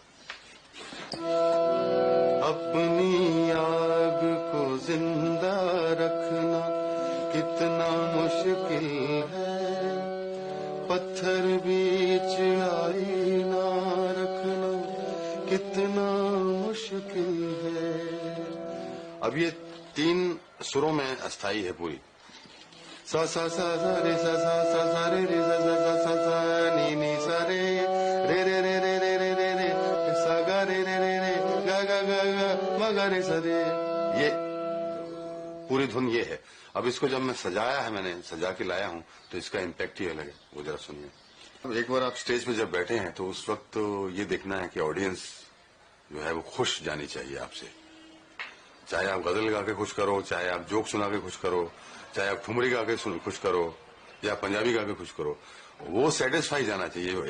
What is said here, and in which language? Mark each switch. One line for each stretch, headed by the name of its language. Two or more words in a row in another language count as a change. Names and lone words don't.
Hindi: अपनी आग को जिंदा रखना कितना मुश्किल है, पत्थर बीच आईना रखना कितना मुश्किल है। अब ये 3 सुरों में अस्थाई है पूरी। सा सा सा सा रे सा सा सा सा रे रे सा सा सा सा सा नी नी सा रे रे रे रे रे रे रे रे रे सा गा रे रे रे रे गा गा गा गा मा गा रे सा रे। ये पूरी धुन ये है। अब इसको जब मैं सजाया है, मैंने सजा के लाया हूं, तो इसका इम्पैक्ट ही अलग है, वो जरा सुनिए। अब एक बार आप स्टेज पे जब बैठे हैं तो उस वक्त तो ये देखना है कि ऑडियंस जो है वो खुश जानी चाहिए आपसे। चाहे आप गजल गा के खुश करो, चाहे आप जोक सुना के खुश करो, चाहे आप ठुमरी गा के खुश करो या पंजाबी गा के खुश करो, वो सेटिस्फाई जाना चाहिए।